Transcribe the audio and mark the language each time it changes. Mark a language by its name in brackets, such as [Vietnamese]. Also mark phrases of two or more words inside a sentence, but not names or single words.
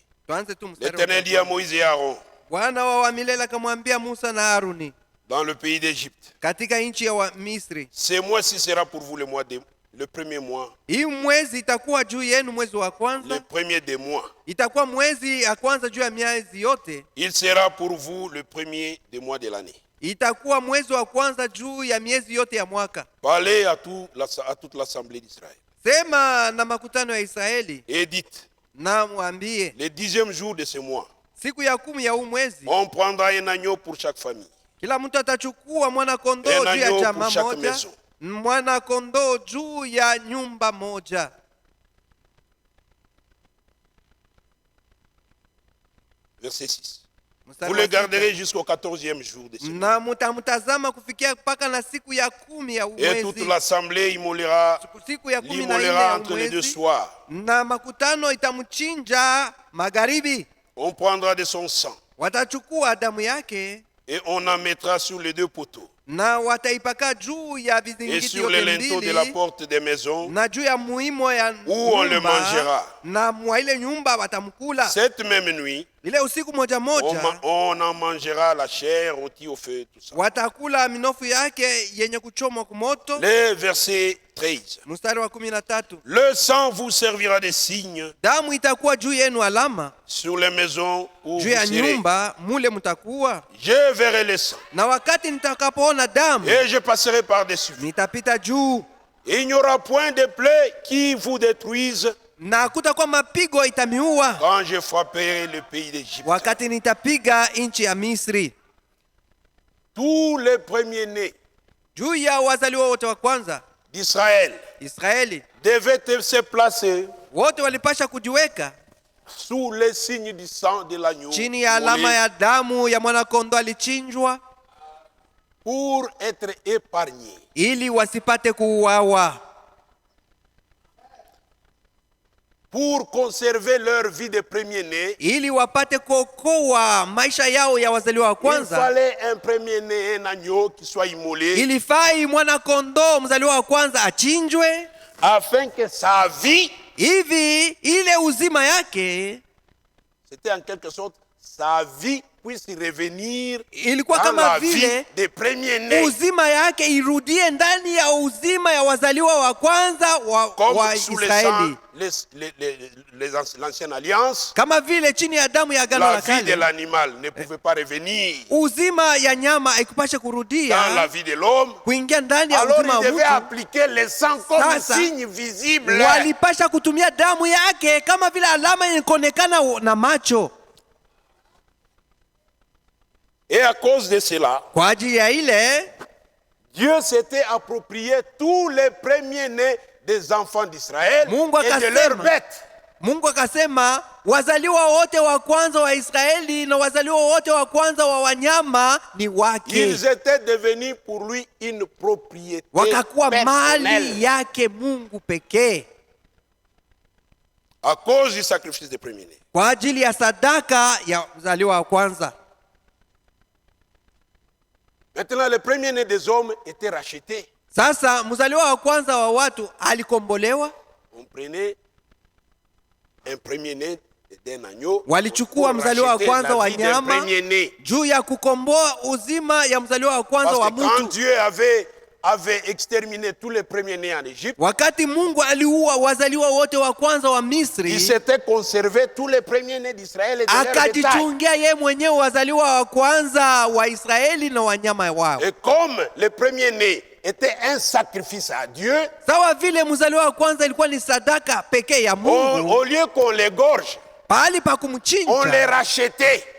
[Swahili] tuanze tu mstari wa [French] L'Éternel dit à Moïse et Aaron, [Swahili] Bwana wa milele akamwambia Musa na Haruni [French] dans le pays d'Égypte, [Swahili] katika nchi ya Misri, [French] ce mois-ci sera pour vous le premier mois, [Swahili] hii mwezi itakuwa juu yenu, mwezi wa [French] le [Swahili] kwanza [French] premier des mois. [Swahili] itakuwa mwezi ya kwanza juu ya miezi yote, [French] Il sera pour vous le premier des mois de l'année. [Swahili] itakuwa mwezi wa kwanza juu ya miezi yote ya mwaka. [French] Parlez à toute l'assemblée d'Israël. [Swahili] Sema na makutano ya Israeli [French] et dites, [Swahili] na mwambie, [French] le 10e jour de ce mois, [Swahili] siku ya 10 ya huu mwezi [French] on prendra un agneau pour chaque famille, [Swahili] kila mtu atachukua mwana kondoo [French] un [Swahili] juu ya [French] agneau [Swahili] chama [French] pour chaque [Swahili] moja, [French] maison. [Swahili] mwana kondoo juu ya nyumba moja. [French] Verset 6. [Swahili] Mstari [French] Vous [Swahili] wa [French] le [Swahili] sita. [French] garderez jusqu'au 14e jour de ce mois. [Swahili] Na mutamtazama kufikia mpaka na siku ya 10 ya huu [French] Et toute [Swahili] mwezi. [French] l'assemblée immolera, [Swahili] Siku ya 14 ya [French] l'immolera [Swahili] huu [French] entre les deux [Swahili] mwezi, [French] soirs. [Swahili] na makutano itamchinja magharibi. [French] On prendra de son sang [Swahili] Watachukua damu yake [French] et on en mettra sur les deux poteaux [Swahili] na wataipaka juu ya [French] et [Swahili] vizingiti [French] sur les [Swahili] yote [French] linteaux de la [Swahili] mbili [French] porte des maisons [Swahili] na juu ya muimo ya [French] où on le [Swahili] nyumba, [French] mangera. [Swahili] na mwa ile nyumba watamkula. [French] Cette même nuit. [Swahili] Ile usiku moja moja [French] On en mangera la chair rôtie au feu, tout ça. [Swahili] watakula minofu yake yenye kuchomwa kwa moto. [French] Le verset 13. [Swahili] Mstari wa 13, [French] Le sang vous servira de signe [Swahili] damu itakuwa juu yenu alama, [French] sur les maisons où [Swahili] juu [French] vous [Swahili] ya [French] serez. [Swahili] nyumba mule mtakuwa. [French] Je verrai le sang [Swahili] Na wakati nitakapoona damu [French] et je passerai par-dessus. [Swahili] nitapita juu, [French] Il n'y aura point de plaie qui vous détruise [Swahili] na kutakuwa mapigo itamiua [French] quand je frapperai le pays d'Égypte. [Swahili] wakati nitapiga nchi ya Misri. [French] Tous les premiers-nés [Swahili] Juu ya wazaliwa wote wa kwanza [French] d'Israël [Swahili] Israeli [French] devaient se placer [Swahili] wote walipasha kujiweka [French] sous les signes du sang de l'agneau [Swahili] chini ya alama ya damu ya mwanakondoo alichinjwa, [French] pour être épargnés. [Swahili] ili wasipate kuuawa, [French] Pour conserver leur vie de premier-né, [Swahili] ili wapate kuokoa maisha yao ya wazaliwa wa [French] il [Swahili] kwanza. [French] fallait un premier-né, un agneau qui soit immolé, [Swahili] Ilifai mwanakondoo mzaliwa wa kwanza achinjwe, [French] afin que sa vie, [Swahili] hivi ile uzima yake [French] c'était en quelque sorte, sa vie puisse revenir [Swahili] ilikuwa [French] dans [Swahili] kama [French] la vie [Swahili] vile [French] des premiers-nés. [Swahili] uzima yake irudie ndani ya uzima ya wazaliwa wa kwanza wa [French] Comme sous le sang, [Swahili] Israeli, [French] l'ancienne alliance, [Swahili] kama vile chini ya damu ya agano [French] la la vie de [Swahili] kale [French] l'animal ne pouvait pas revenir [Swahili] uzima ya nyama haikupasha [French] dans la [Swahili] kurudia [French] vie de l'homme. [Swahili] kuingia ndani ya [French] Alors [Swahili] uzima [French] il [Swahili] wa [French] devait [Swahili] mtu. [French] appliquer le sang comme [Swahili] Sasa, [French] signe visible. [Swahili] Walipasha kutumia damu yake kama vile alama yenye kuonekana na macho. [French] Et à cause de cela, [Swahili] Kwa ajili ya ile [French] Dieu s'était approprié tous les premiers-nés des enfants d'Israël [Swahili] Mungu [French] et de [Swahili] akasema, [French] leurs bêtes. [Swahili] Mungu akasema wazaliwa wote wa kwanza wa Israeli na wazaliwa wote wa kwanza wa wanyama ni wake, [French] Ils étaient devenus pour lui une propriété [Swahili] wakakuwa mali [French] personnelle [Swahili] yake Mungu pekee, [French] à cause du sacrifice des premiers-nés. [Swahili] kwa ajili ya sadaka ya mzaliwa wa kwanza. [French] Maintenant, les premiers-nés des hommes étaient rachetés. [Swahili] Sasa mzaliwa wa kwanza wa watu alikombolewa. [French] On prenait un premier-né d'un agneau. [Swahili] Walichukua [French] pour [Swahili] mzaliwa wa [French] racheter [Swahili] kwanza [French] la [Swahili] wa [French] vie d'un [Swahili] nyama [French] premier-né. [Swahili] juu ya kukomboa uzima ya mzaliwa wa kwanza [French] Parce [Swahili] wa [French] que quand [Swahili] mtu. [French] Dieu avait exterminé tous les premiers-nés en Égypte, [Swahili] Wakati Mungu aliua wazaliwa wote wa kwanza wa [French] il [Swahili] Misri, [French] s'était conservé tous les premiers-nés d'Israël et de leurs bétail. [Swahili] akajichungia ye mwenyewe wazaliwa wa kwanza wa Israeli na wanyama wao. [French] Et comme le premier-né était un sacrifice à Dieu, [Swahili] Sawa vile mzaliwa wa kwanza ilikuwa ni sadaka pekee ya Mungu, [French] au lieu qu'on l'égorge, [Swahili] pahali pa [French] on les [Swahili] kumchinja [French] rachetait par la